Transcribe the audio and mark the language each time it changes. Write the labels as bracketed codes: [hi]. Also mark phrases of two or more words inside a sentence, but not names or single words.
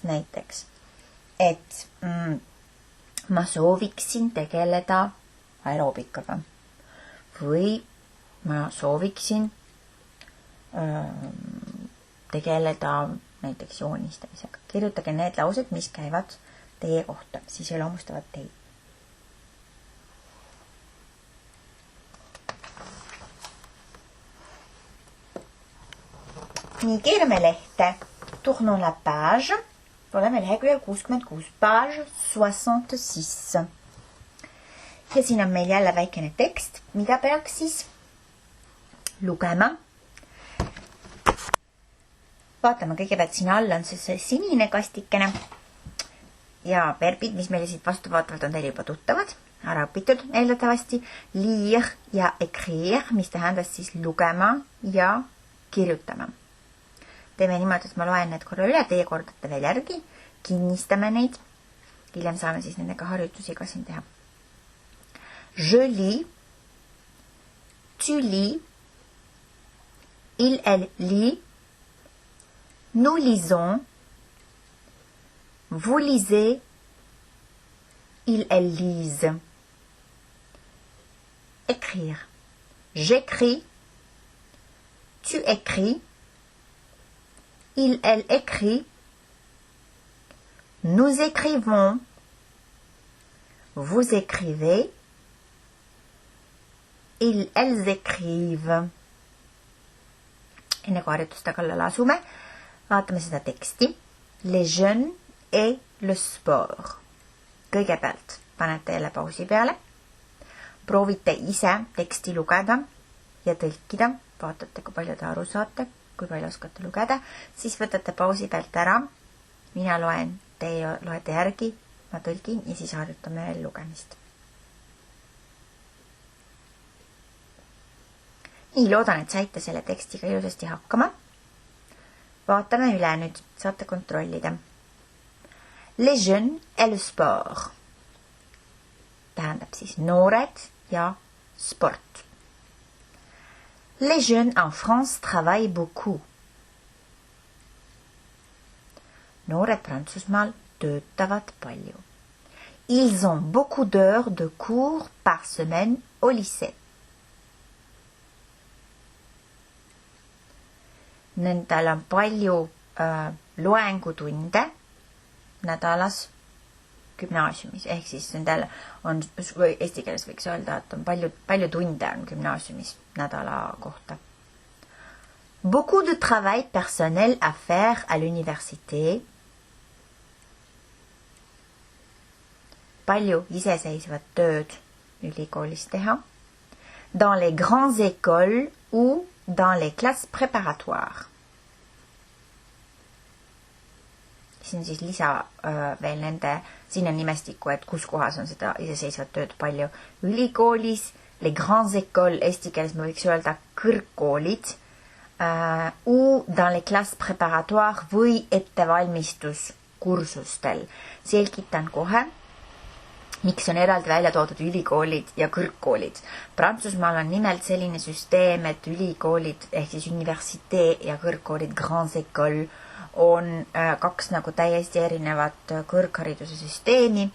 [et] Näiteks, et ma sooviksin tegeleda aeroobikaga või ma sooviksin tegeleda näiteks joonistamisega. Kirjutage need laused, mis käivad teie kohta, siis iloomustavad teid. Nii, keerame lehte. [fr] Tournons la page. [et] Oleme leheküljel 66, page 66. Ja siin on meil jälle väikene tekst, mida peaks siis lugema. Vaatame kõigepealt siin all on see sinine kastikene ja verbid, mis meile siit vastu vaatavalt on teil juba tuttavad, ära õpitud eeldatavasti. Lire ja écrire, mis tähendas siis lugema ja kirjutama. Teeme niimoodi, et ma loen need korra üle, teie kordate veel järgi, kinnistame neid. Hiljem saame siis nendega harjutusi ka siin teha. [fr] Je lis, tu lis, il, elle lit, nous lisons, vous lisez, il, elle lise. Écrire. J'écris, tu écris, il, elle écrit, nous écrivons, vous écrivez, il, elles écrivent. [et] Enne kui harjutuste kallale asume, vaatame seda teksti. [fr] Les jeunes et le sport. [et] Kõigepealt panete jälle pausi peale. Proovite ise teksti lugeda ja tõlkida. Vaatate, kui palju te aru saate, kui palju oskate lugeda. Siis võtate pausi pealt ära. Mina loen, teie loete järgi, ma tõlgin ja siis harjutame veel lugemist. Nii, loodan, et saite selle tekstiga ilusasti hakkama. Vaatame üle nüüd, saate kontrollida. [fr] Les jeunes et le sport. [et] Tähendab siis noored ja sport. [fr] Les jeunes en France travaillent beaucoup. [et] Noored Prantsusmaal töötavad palju. [fr] Ils ont beaucoup d'heures de cours par semaine au lycée. [et] Nendel on palju loengutunde nädalas gümnaasiumis, ehk siis nendel on, eesti keeles võiks öelda, et on palju tunde on gümnaasiumis nädala kohta. [fr] Beaucoup de travail personnel à faire à l'université. [et] Palju iseseisvat tööd ülikoolis teha. [fr] Dans les grandes écoles ou dans les classes préparatoires. [et] Siin siis lisa veel nende, siin on nimestiku, et kus kohas on seda iseseisvat tööd palju. Ülikoolis, [fr] les grandes écoles, [et] eesti keeles me võiks öelda kõrgkoolid, [fr] ou dans les classes préparatoires [et] või ettevalmistuskursustel. Selgitan kohe, miks on eraldi välja toodud ülikoolid ja kõrgkoolid. Prantsusmaal on nimelt selline süsteem, et ülikoolid ehk siis universitee ja kõrgkoolid, [fr] grandes écoles, [et] on kaks nagu täiesti erinevat kõrghariduse süsteemi.